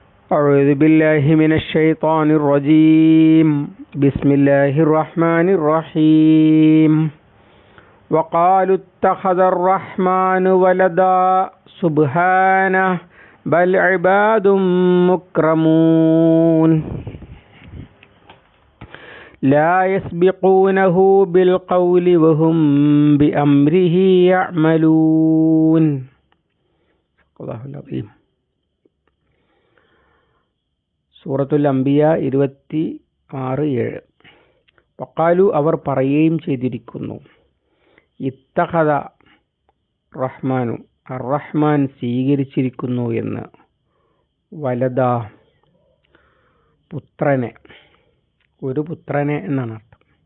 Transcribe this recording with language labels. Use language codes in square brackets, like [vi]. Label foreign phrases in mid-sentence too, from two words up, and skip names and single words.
[ar] أعوذ بالله من الشيطان الرجيم بسم الله الرحمن الرحيم وقالوا اتخذ الرحمن ولدا سبحانه بل عباد مكرمون لا يسبقونه بالقول وهم بأمره يعملون. الله العظيم. [ml] സൂറത്തുൽ അംബിയ 26:7. വഖാലു അവർ പറയുകയും ചെയ്തിരിക്കുന്നു, [ar] اتخذ الرحمن [ml] അർ-റഹ്മാൻ സ്വീകരിച്ചിരിക്കുന്നു എന്ന്, വലദ പുത്രനെ, ഒരു പുത്രനെ എന്നാണ് അർത്ഥം.